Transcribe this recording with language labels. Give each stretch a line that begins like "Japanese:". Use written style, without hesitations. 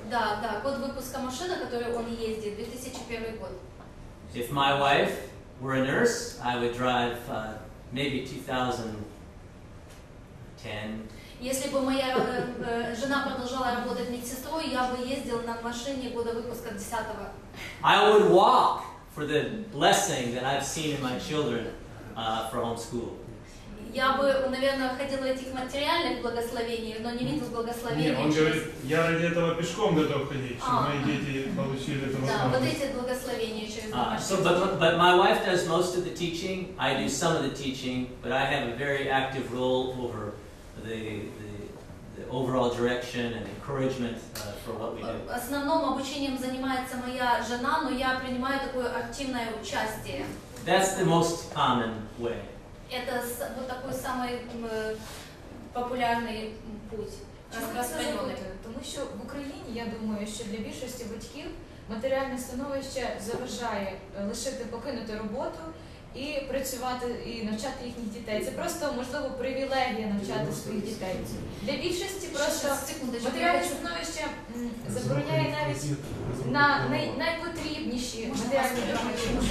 Russian: Да, год выпуска машины, который он ездит, 2001 год.
English: If my wife were a nurse, I would drive maybe 2010.
Russian: Если бы моя жена продолжала работать медсестрой, я бы ездил на машине года выпуска 10-го.
English: I would walk for the blessing that I've seen in my children for homeschool.
Russian: Я бы, наверное, ходила этих материальных благословений, но не видел благословения. Нет, он говорит, я ради этого пешком готов ходить, чтобы мои дети получили это возможность. Да, вот эти благословения через домашнее.
English: But my wife does most of the teaching. I do some of the teaching, but I have a very active role over the overall direction and encouragement for what we do.
Russian: Основным обучением занимается моя жена, но я принимаю такое активное участие.
English: That's the most common way.
Russian: Это вот такой самый популярний путь, розпространений.
Ukrainian: Тому що в Україні, я думаю, що для більшості батьків матеріальне становище заважає лишити покинути роботу і працювати, і навчати їхніх дітей. Це просто, можливо, привілегія навчати своїх дітей. Для більшості просто матеріальне становище забороняє навіть на найпотрібніші матеріальні речі.